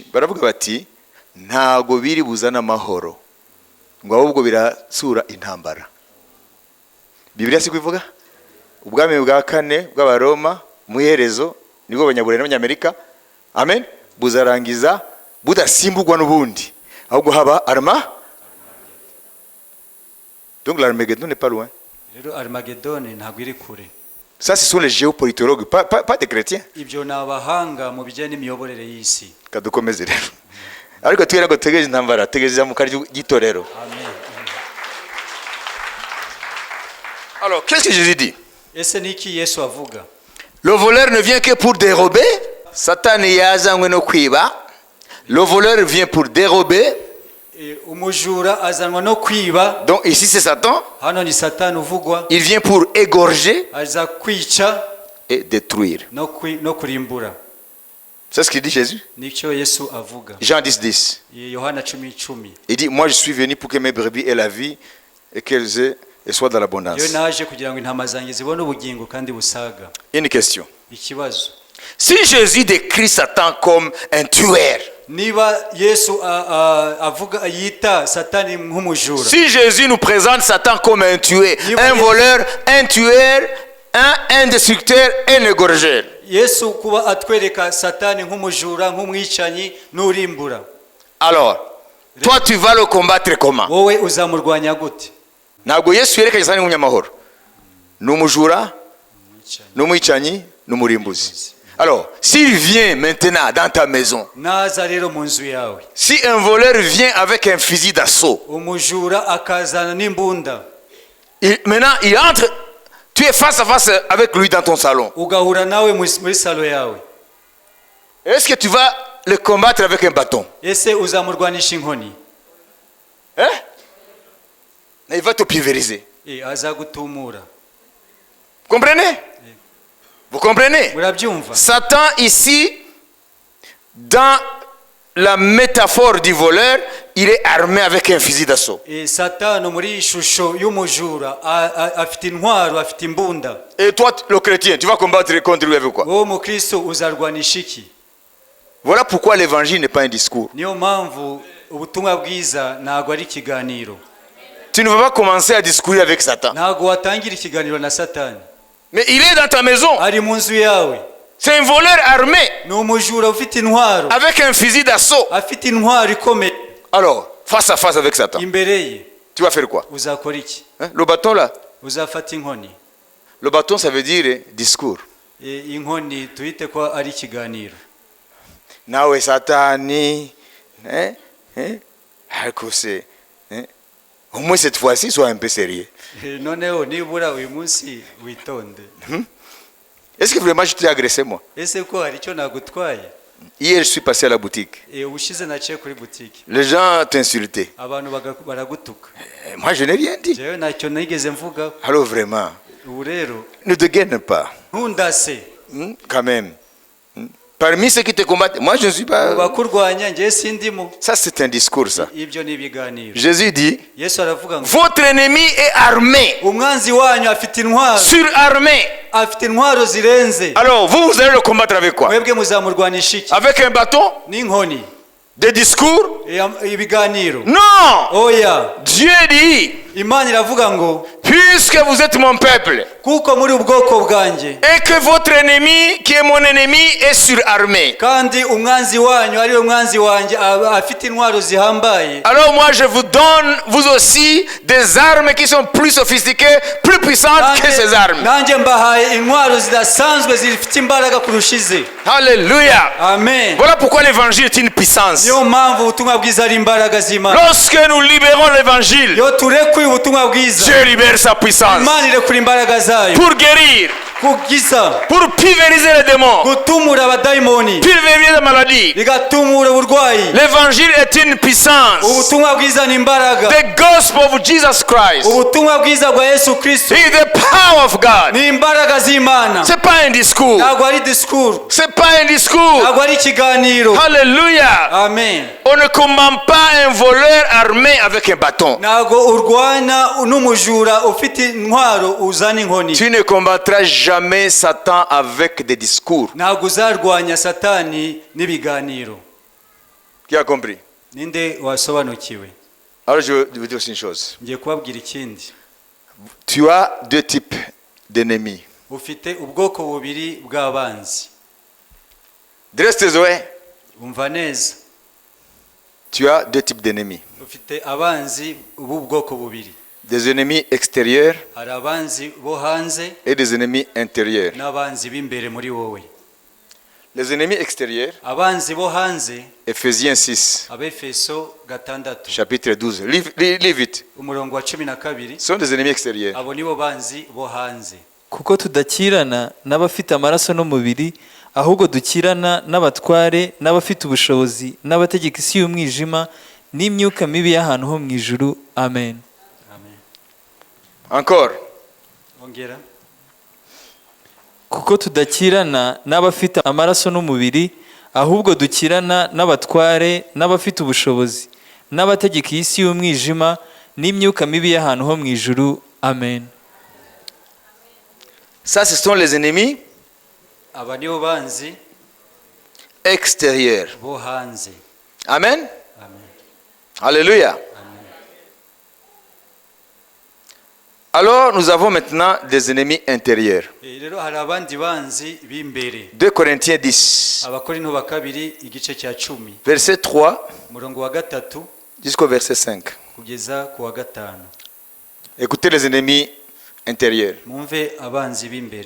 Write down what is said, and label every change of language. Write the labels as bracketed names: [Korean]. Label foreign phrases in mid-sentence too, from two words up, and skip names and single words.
[Kinyarwanda] Baravuga bati ntago biri buzana amahoro, ngo ahubwo birasura intambara. Bibiliya si kuvuga ubwami bwa kane bw'Abaroma mu iherezo nibwo Abanyaburayi n'Abanyamerika, amen, buzarangiza budasimbugwa n'ubundi, ahubwo haba [French] donc l'Armageddon n'est pas loin. [Kinyarwanda] Rero Armageddon ntabwo iri kure. [French] Ça ce sont les géopolitologues, pas des chrétiens. [Kinyarwanda] Ibyo ni abahanga mu bijyanye n'imiyoborere y'isi. Kadukomeze rero. Ariko twera ngo tegereje intambara, tegereje mu kari gitorero. Amen. [French] Alors, qu'est-ce que Jésus dit? [Kinyarwanda] Ese niki Yesu avuga? [French] Le voleur ne vient que pour dérober. [Kinyarwanda] Satan yazanywe no kwiba. [French] Le voleur vient pour dérober. [Kinyarwanda] Umujura azanwa no kwiba. [French] Donc ici c'est Satan. [Kinyarwanda] Hano ni Satani uvugwa. [French] Il vient pour égorger [Kinyarwanda] Aza kwica [French] et détruire. [Kinyarwanda] no kurimbura. [French] C'est ce qu'il dit Jésus. [Kinyarwanda] Nicyo Yesu avuga. [French] Jean 10. [Kinyarwanda] Yohana 10:10. [French] Il dit, moi je suis venu pour que mes brebis aient la vie et qu'elles aient et soient dans l'abondance. [Kinyarwanda] Yo naje kugira ngo intama zanjye zibone ubugingo kandi busaga. [French] Une question. [Kinyarwanda] Ikibazo. [French] Si Jésus décrit Satan comme un tueur, [Kinyarwanda] niba yesu avuga yita satani nk'umujura, [French] si Jésus nous présente Satan comme un tueur, un voleur, un tueur, un destructeur, un égorgeur, [Kinyarwanda] yesu kuba atwereka satani nk'umujura, nk'umwicanyi n'urimbura, [French] alors toi tu vas le combattre comment? [Kinyarwanda] wowe uzamurwanya gute? Ntabwo Yesu yerekanye Satani nk'umunyamahoro, ni umujura, ni umwicanyi, ni umurimbuzi. [French] Alors, s'il vient maintenant dans ta maison, [Kinyarwanda] naza rero mu nzu yawe, [French] si un voleur vient avec un fusil d'assaut, [Kinyarwanda] umujura akazana n'imbunda, [French] maintenant il entre, tu es face à face avec lui dans ton salon, [Kinyarwanda] ugahura nawe muri salo yawe, [French] est-ce que tu vas le combattre avec un bâton? [Kinyarwanda] ese uzamurwanisha inkoni? [French] Hein? Il va te pulvériser. [Kinyarwanda] azagutumura. [French] Comprenez? Vous comprenez? [Kinyarwanda] Murabyumva? [French] Satan ici, dans la métaphore du voleur, il est armé avec un fusil d'assaut. [Kinyarwanda] Satani muri ishusho y'umujura afite intwaro, afite imbunda. [French] Et toi, le chrétien, tu vas combattre contre lui avec quoi? [Kinyarwanda] Wowe mukristo uzarwanisha iki? [French] Voilà pourquoi l'évangile n'est pas un discours. [Kinyarwanda] Niyo mpamvu ubutumwa bwiza ntago ari ikiganiro. [French] Tu ne vas pas commencer à discourir avec Satan. [Kinyarwanda] Ntago watangira ikiganiro na Satani. [French] Mais il est dans ta maison. [Kinyarwanda] Ari mu nzu yawe. [French] C'est un voleur armé. [Kinyarwanda] Ni umujura ufite intwaro. [French] Avec un fusil d'assaut. [Kinyarwanda] Afite intwaro ikomeye. [French] Alors, face à face avec Satan. [Kinyarwanda] Imbere ye. [French] Tu vas faire quoi? [Kinyarwanda] Uzakora iki? [French] Le bâton là. [Kinyarwanda] Uzafata inkoni. [French] Le bâton ça veut dire discours. [Kinyarwanda] Inkoni tuhite ko ari ikiganiro. Nawe Satani. [French] Au moins cette fois-ci, sois un peu sérieux. [Kinyarwanda] Noneho nibura uyu munsi witonde. [French] Est-ce que vraiment je t'ai agressé moi? [Kinyarwanda] Ese ko hari icyo nagutwaye? [French] Hier, je suis passé à la boutique. [Kinyarwanda] Ushize naciye kuri boutique. [French] Les gens t'insultaient. [Kinyarwanda] Abantu baragutuka. [French] Moi, je n'ai rien dit. [Kinyarwanda] Jewe ntacyo nigeze mvuga. [French] Alors vraiment, [Kinyarwanda] Ubu rero [French] ne te gaine pas. [Kinyarwanda] ntundase. [French] Quand même. Parmi ceux qui te combattent, moi je ne suis pas... [Kinyarwanda] Bakurwanya ngiye sindimo. [French] Ça c'est un discours ça. [Kinyarwanda] Ibyo ni ibiganiro. [French] Jésus dit, [Kinyarwanda] Yesu aravuga ngo [French] votre ennemi est armé, [Kinyarwanda] umwanzi wanyu afite intwaro. [French] surarmé. [Kinyarwanda] Afite intwaro zirenze. [French] Alors vous allez le combattre avec quoi? [Kinyarwanda] Mwebwe muzamurwanisha iki? [French] Avec un bâton? [Kinyarwanda] N'inkoni. [French] Des discours? [Kinyarwanda] Ibiganiro. [French] Non! [Kinyarwanda] Oya. [French] Dieu dit, [Kinyarwanda] Imana iravuga ngo [French] puisque vous êtes mon peuple, [Kinyarwanda] kuko muri ubwoko bwanjye, [French] et que votre ennemi, qui est mon ennemi, est surarmé. [Kinyarwanda] kandi umwanzi wanyu ari we mwanzi wanjye afite intwaro zihambaye, [French] Alors moi je vous donne, vous aussi, des armes qui sont plus sophistiquées, plus puissantes que ces armes. [Kinyarwanda] nanjye mbahaye intwaro zidasanzwe zifite imbaraga kurusha ize. [French] Alléluia. Amen. Voilà pourquoi l'évangile est une puissance. [Kinyarwanda] Niyo mpamvu ubutumwa bwiza ari imbaraga z'Imana. [French] Lorsque nous libérons l'évangile, [Kinyarwanda] Iyo turekuye ubutumwa bwiza, [French] Dieu libère sa puissance [Kinyarwanda] Imana irekura imbaraga zayo [French] pour guérir, [Kinyarwanda] kugiza, [French] pour pulvériser les démons, [Kinyarwanda] gutumura abadayimoni, [French] pulvériser les maladies. [Kinyarwanda] bigatumura uburwayi. [French] L'évangile est une puissance. [Kinyarwanda] Ubutumwa bwiza ni imbaraga. [English] The gospel of Jesus Christ [Kinyarwanda] Ubutumwa bwiza bwa Yesu Kristo [English] is the power of God. [Kinyarwanda] ni imbaraga z'Imana. [French] C'est pas un discours. [Kinyarwanda] Ntabwo ari disikuru, [French] C'est pas un discours. [Kinyarwanda] ntabwo ari ikiganiro. [French] Alléluia. Amen. On ne combat pas un voleur armé avec un bâton. [Kinyarwanda] Ntabwo urwana n'umujura ufite intwaro uzana inkoni. [French] Tu ne combattras jamais Satan avec des discours. [Kinyarwanda] Ntabwo uzarwanya Satani n'ibiganiro. [French] Qui a compris? [Kinyarwanda] Ninde wasobanukiwe? [French] Alors je vais dire aussi une chose. [Kinyarwanda] Ngiye kubabwira ikindi. [French] Tu as deux types d'ennemis. [Kinyarwanda] Ufite ubwoko bubiri bw'abanzi. [French] Dresse tes oreilles. [Kinyarwanda] Umva neza. [French] Tu as deux types d'ennemis. [Kinyarwanda] Ufite abanzi b'ubwoko bubiri. [French] Des ennemis extérieurs [Kinyarwanda] Hari abanzi bo hanze [French] et des ennemis intérieurs. [Kinyarwanda] n'abanzi b'imbere muri wowe. [French] Les ennemis extérieurs, [Kinyarwanda] Abanzi bo hanze, [French] Ephésiens 6, [Kinyarwanda] Abefeso 6 [French] chapitre 12. Lis vite. [Kinyarwanda] umurongo wa 12, [French] Ce sont des ennemis extérieurs. [Kinyarwanda] abo nibo banzi bo hanze. kuko tudakirana n'abafite amaraso n'umubiri, ahubwo dukirana n'abatware n'abafite ubushobozi n'abategeka isi y'umwijima n'imyuka mibi y'ahantu ho mu ijuru. Amen. Amen. [French] Encore. [Kinyarwanda] Ongera. Kuko tudakirana n'abafite amaraso n'umubiri, ahubwo dukirana n'abatware n'abafite ubushobozi n'abategeka isi y'umwijima n'imyuka mibi y'ahantu ho mu ijuru. Amen. [French] Ça, ce sont les ennemis [Kinyarwanda] aba nibo banzi [French] extérieurs. [Kinyarwanda] bo hanze. Amen. Amen. Alléluia. Amen. [French] Alors nous avons maintenant des ennemis intérieurs. [Kinyarwanda] Rero hari abandi banzi b'imbere. [French] 2 Corinthiens 10, [Kinyarwanda] Abakorinto ba kabiri igice cya 10 [French] verset 3 [Kinyarwanda] umurongo wa 3 [French] jusqu'au verset 5. [Kinyarwanda] kugeza ku wa 5. [French] Écoutez les ennemis intérieurs. [Kinyarwanda] Mwumve abanzi b'imbere.